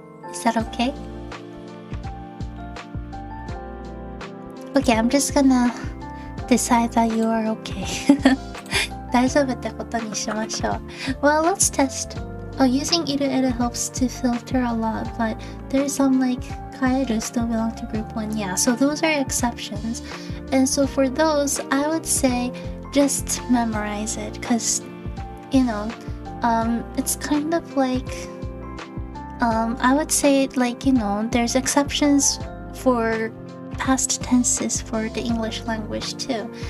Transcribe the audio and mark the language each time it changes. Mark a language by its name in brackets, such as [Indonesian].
[English] Is that okay? Okay, I'm just gonna decide that you are okay. [Japanese] 大丈夫ってことにしましょう。 [English] Well, let's test. Using いる helps to filter a lot, but there's some like 変える still belong to group 1. Yeah, so those are exceptions. And so for those, I would say just memorize it, because it's kind of like I would say like there's exceptions for past tenses for the English language too.